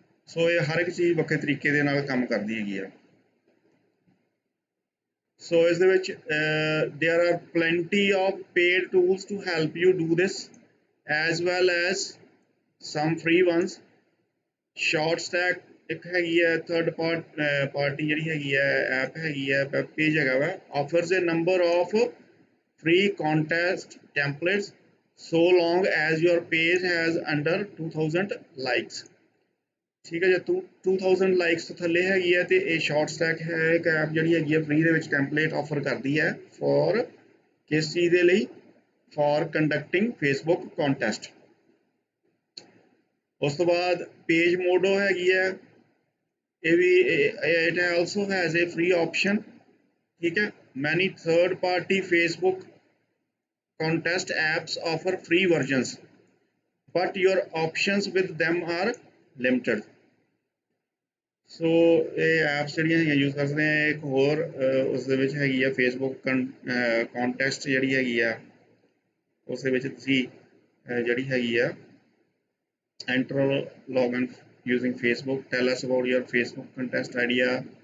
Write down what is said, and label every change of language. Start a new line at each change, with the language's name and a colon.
Punjabi: ਸੋ ਇਹ ਹਰ ਇੱਕ ਚੀਜ਼ ਵੱਖਰੇ ਤਰੀਕੇ ਦੇ ਨਾਲ ਕੰਮ ਕਰਦੀ ਹੈਗੀ ਆ। ਸੋ ਇਸ ਦੇ ਵਿੱਚ
English: there are plenty of paid tools to help you do this as well as some free ones.
Punjabi: Shortstack ਇੱਕ ਹੈਗੀ ਹੈ ਥਰਡ ਪਾਰਟੀ ਜਿਹੜੀ ਹੈਗੀ ਹੈ ਐਪ ਹੈਗੀ ਹੈ ਵੈਬ ਪੇਜ ਹੈਗਾ ਵਾ
English: offers a number of free contest templates so long as your page has under 2000 likes.
Punjabi: ਠੀਕ ਹੈ, ਜੇ 2000 ਲਾਈਕਸ ਤੋਂ ਥੱਲੇ ਹੈਗੀ ਹੈ ਤੇ ਇਹ ਸ਼ਾਰਟ ਸਟੈਕ ਹੈ ਇੱਕ ਐਪ ਜਿਹੜੀ ਹੈਗੀ ਹੈ ਫ੍ਰੀ ਦੇ ਵਿੱਚ ਟੈਂਪਲੇਟ ਆਫਰ ਕਰਦੀ ਹੈ ਫॉर ਕਿਸ ਚੀਜ਼ ਦੇ ਲਈ ਫॉर ਕੰਡਕਟਿੰਗ ਫੇਸਬੁੱਕ ਕੰਟੈਸਟ। ਉਸ ਤੋਂ ਬਾਅਦ ਪੇਜ ਮੋਡੋ ਹੈਗੀ ਹੈ ਇਹ ਵੀ
English: It also has a free option.
Punjabi: ਠੀਕ ਹੈ,
English: Many third party Facebook contest apps offer free versions but your options with them are limited.
Punjabi: ਸੋ ਇਹ ਐਪਸ ਜਿਹੜੀਆਂ ਹੈਗੀਆਂ ਯੂਜ਼ ਕਰ ਸਕਦੇ ਆ। ਇੱਕ ਹੋਰ ਉਸ ਦੇ ਵਿੱਚ ਹੈਗੀ ਆ ਫੇਸਬੁੱਕ ਕੰਟੈਸਟ ਜਿਹੜੀ ਹੈਗੀ ਆ ਉਸ ਦੇ ਵਿੱਚ ਤੁਸੀਂ ਜਿਹੜੀ ਹੈਗੀ ਆ
English: Enter login using Facebook tell us about your Facebook contest idea.